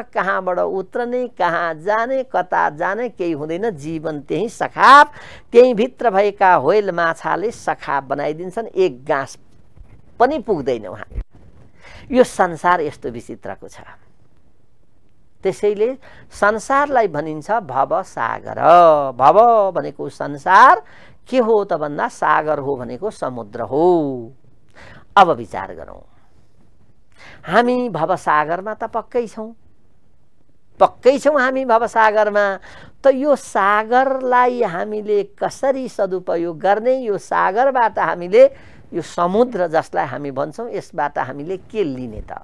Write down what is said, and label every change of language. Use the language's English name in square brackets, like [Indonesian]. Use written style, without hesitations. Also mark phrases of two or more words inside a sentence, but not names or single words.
[Nepali] कहाँबाट उत्रने, कहाँ जाने, कता जाने केही हुँदैन। जीवन त्यही सखाप, त्यही भित्र भएका होइल माछाले सखाप बनाइदिन्छन्। एक गाँस पनि पुग्दैन उहाँ। यो संसार यस्तो विचित्रको छ। त्यसैले संसारलाई भनिन्छ भव सागर। भव भनेको संसार के हो त भन्दा सागर हो भनेको समुद्र हो। अब विचार गरौँ, हामी भवसागरमा त पक्कै छौँ, हामी भवसागरमा। त यो सागरलाई हामीले कसरी सदुपयोग गर्ने, यो सागरबाट हामीले यो समुद्र जसलाई हामी भन्छौँ यसबाट हामीले के लिने त?